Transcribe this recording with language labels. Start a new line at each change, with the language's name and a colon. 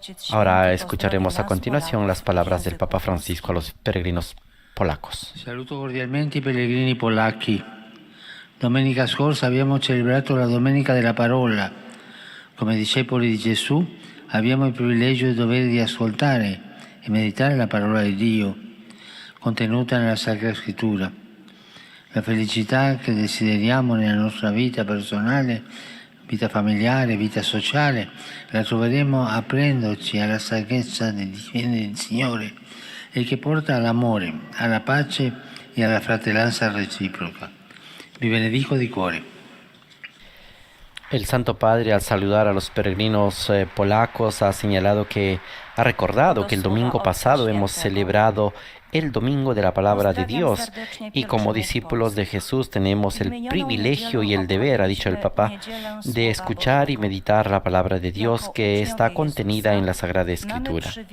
Spanish: Ahora escucharemos a continuación las palabras del Papa Francisco a los peregrinos polacos.
Italian: Saluto cordialmente i pellegrini polacchi. Domenica scorsa abbiamo celebrato la Domenica della Parola. Come discepoli di Gesù abbiamo il privilegio e il dovere di ascoltare e meditare la parola di Dio contenuta nella Sacra Scrittura. La felicità che desideriamo nella nostra vita personale, vita familiare, vita sociale, la troveremo aprendoci alla saggezza del Signore e che porta all'amore, alla pace e alla fratellanza reciproca. Vi benedico di cuore.
Spanish: El Santo Padre, al saludar a los peregrinos polacos, ha recordado que el domingo pasado hemos celebrado el Domingo de la Palabra de Dios y como discípulos de Jesús tenemos el privilegio y el deber, ha dicho el Papa, de escuchar y meditar la Palabra de Dios que está contenida en la Sagrada Escritura.